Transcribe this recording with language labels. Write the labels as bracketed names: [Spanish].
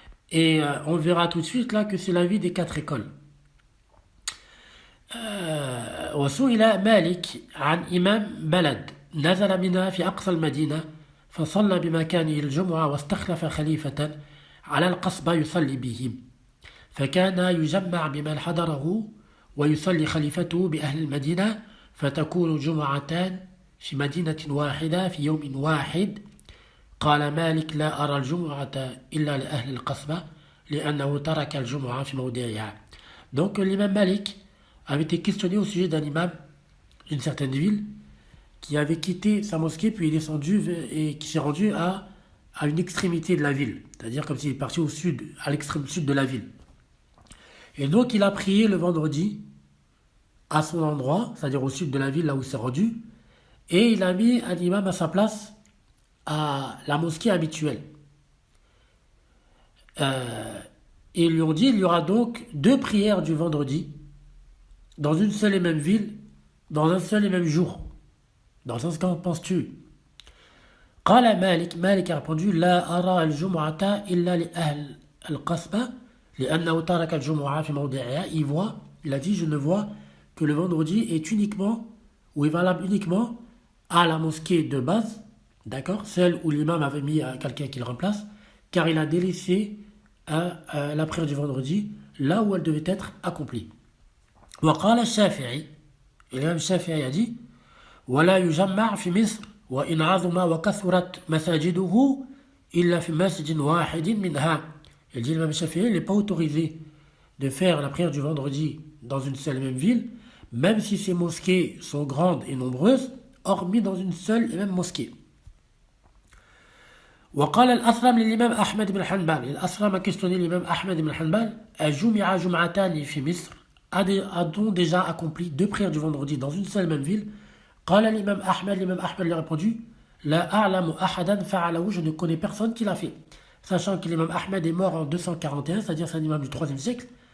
[French] Et on verra tout de suite là que c'est l'avis des 4 écoles. [Arabic] وسئل مالك عن إمام بلد نزل منها في أقصى المدينة فصلى بمكانه الجمعة واستخلف خليفة على القصبة يصلي بهم فكان يجمع بمن حضره ويصلي خليفته بأهل المدينة فتكون جمعتان في مدينة واحدة في يوم واحد. قال مالك لا أرى الجمعة إلا لأهل القصبة لأنه ترك الجمعة في موضعها. [French] Donc l'imam Malik avait été questionné au sujet d'un imam d'une certaine ville qui avait quitté sa mosquée puis est descendu et qui s'est rendu à une extrémité de la ville, c'est-à-dire comme s'il est parti au sud, à l'extrême sud de la ville. Et donc il a prié le vendredi à son endroit, c'est-à-dire au sud de la ville, là où il s'est rendu, et il a mis un imam à sa place à la mosquée habituelle. Et ils lui ont dit, il y aura donc 2 prières du vendredi dans une seule et même ville, dans un seul et même jour. Dans le sens, qu'en penses-tu? [Arabic] قال مالك [French] a répondu [Arabic] لا أرى الجمعة إلا لأهل القصبة لأنه ترك الجمعة في موضعها. [French] Il a dit, je ne vois que le vendredi est uniquement, ou est valable uniquement à la mosquée de base, d'accord, celle où l'imam avait mis quelqu'un qui le remplace, car il a délaissé la prière du vendredi là où elle devait être accomplie. [Arabic] وقال الشافعي, [French] l'imam Shafi'i a dit [Arabic] ولا يجمع في مصر وإن عظم وكثرت مساجده إلا في مسجد واحد منها. [French] Il dit, l'imam Shafi'i, il n'est pas autorisé de faire la prière du vendredi dans une seule et même ville, même si ces mosquées sont grandes et nombreuses, hormis dans une seule et même mosquée. [Arabic] وقال الأثرم للإمام أحمد بن حنبل. [French] الأثرم a questionné l'imam Ahmed ibn Hanbal [Arabic] أجمع جمعتان في مصر. [French] A-t-on déjà accompli 2 prières du vendredi dans une seule et même ville? [Arabic] قال [French] l'imam Ahmed lui a répondu [Arabic] لا أعلم أحدا فعله. [French] Je ne connais personne qui l'a fait. Sachant que l'imam Ahmed est mort en 241, c'est-à-dire c'est un imam du 3e siècle.